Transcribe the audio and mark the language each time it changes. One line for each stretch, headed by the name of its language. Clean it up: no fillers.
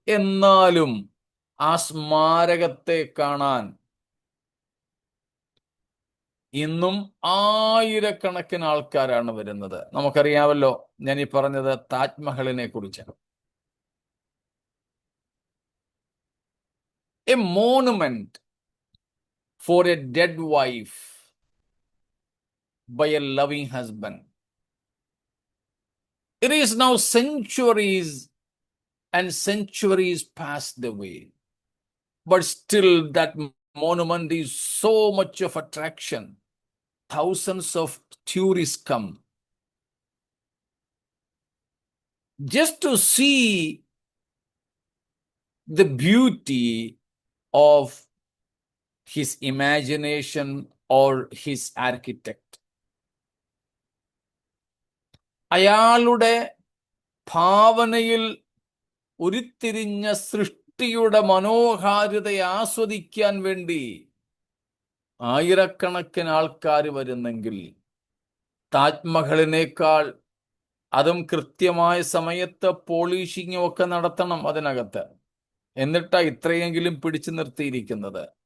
Malayalam: എന്നാലും ആ സ്മാരകത്തെ കാണാൻ ഇന്നും ആയിരക്കണക്കിന് ആൾക്കാരാണ് വരുന്നത്. നമുക്കറിയാമല്ലോ, ഞാൻ ഈ പറഞ്ഞത് താജ്മഹലിനെ കുറിച്ചാണ്.
English: A monument for a dead wife by a loving husband. It is now centuries and centuries passed away, but still that monument is so much of attraction. Thousands of tourists come just to see the beauty of his imagination or his architect.
Malayalam: അയാളുടെ ഭാവനയിൽ ഉരുത്തിരിഞ്ഞ സൃഷ്ടിയുടെ മനോഹാരിതയെ ആസ്വദിക്കാൻ വേണ്ടി ആയിരക്കണക്കിന് ആൾക്കാർ വരുന്നെങ്കിൽ താജ്മഹലിനേക്കാൾ, അതും കൃത്യമായ സമയത്ത് പോളിഷിങ്ങും ഒക്കെ നടത്തണം അതിനകത്ത്, എന്നിട്ടാ ഇത്രയെങ്കിലും പിടിച്ചു നിർത്തിയിരിക്കുന്നത്.